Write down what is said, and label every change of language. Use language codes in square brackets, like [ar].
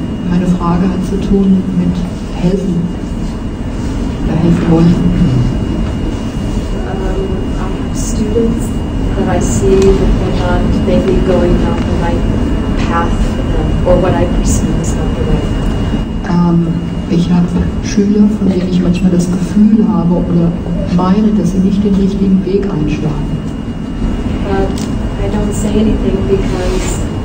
[de] Meine Frage hat zu tun mit helfen. Oder helfen wollen. [en] I have students that I see that they're not maybe going down the right path for them, or what I perceive as not the right path. [de] Ich habe Schüler, von denen ich manchmal das Gefühl habe oder meine, dass sie nicht den richtigen Weg einschlagen. [en] But I don't say anything because